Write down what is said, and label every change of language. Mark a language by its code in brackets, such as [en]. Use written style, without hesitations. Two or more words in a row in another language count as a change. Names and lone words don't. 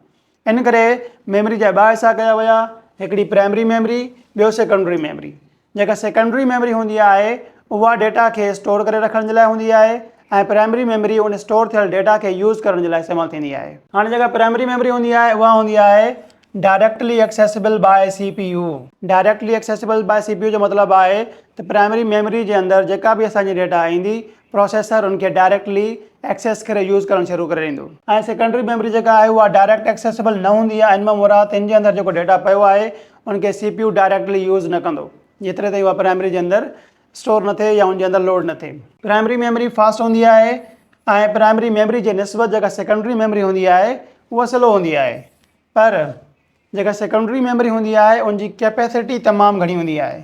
[sd] इन करे मेमोरी जा ॿ हिसा कया विया, हिकिड़ी [en] primary memory, [sd] ॿियो [en] secondary memory. [sd] जेका [en] secondary memory [sd] हूंदी आहे उहा डेटा खे स्टोर करे रखण जे लाइ हूंदी आहे ऐं [en] primary memory [sd] उन स्टोर थियल डेटा खे यूज़ करण जे लाइ इस्तेमालु थींदी आहे। हाणे जेका [en] primary memory [sd] हूंदी आहे उहा हूंदी आहे [en] directly accessible by CPU. directly accessible by CPU [sd] जो मतिलबु आहे त [en] primary memory [sd] जे अंदरि जेका बि असांजी डेटा ईंदी प्रोसेसर उनखे [en] directly access [sd] करे यूज़ करणु शुरू करे ॾींदो। ऐं [en] secondary memory [sd] जेका आहे उहा [en] direct accessible [sd] न हूंदी आहे। इन मां मुराद इन जे अंदरि जेको डेटा पियो आहे उनखे [en] CPU directly use [sd] न कंदो जेतिरे ताईं उहा प्राइमरी जे अंदरि स्टोर न थिए या उनजे अंदरि लोड न थिए। [en] primary memory fast [sd] हूंदी आहे ऐं [en] primary memory [sd] जे निस्बत जेका [en] secondary memory [sd] हूंदी आहे उहा स्लो हूंदी आहे। पर जेका [en] secondary memory [sd] हूंदी आहे उनजी कैपेसिटी तमामु घणी हूंदी आहे।